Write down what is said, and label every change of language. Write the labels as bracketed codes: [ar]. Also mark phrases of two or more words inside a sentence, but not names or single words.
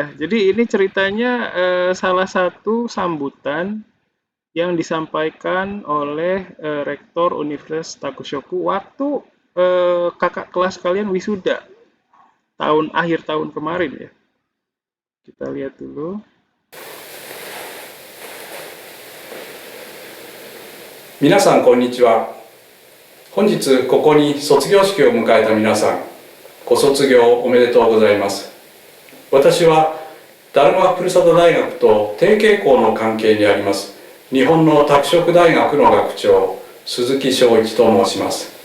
[id] Jadi ini ceritanya salah satu sambutan yang disampaikan oleh Rektor Universitas Takushoku waktu kakak kelas kalian wisuda akhir tahun kemarin ya. Kita lihat dulu. [ja] 皆さんこんにちは。本日ここに卒業式を迎えた皆さん、ご卒業おめでとうございます。私はダルマ・プルサダ大学と提携校の関係にあります日本の拓殖大学の学長鈴木昭一と申します。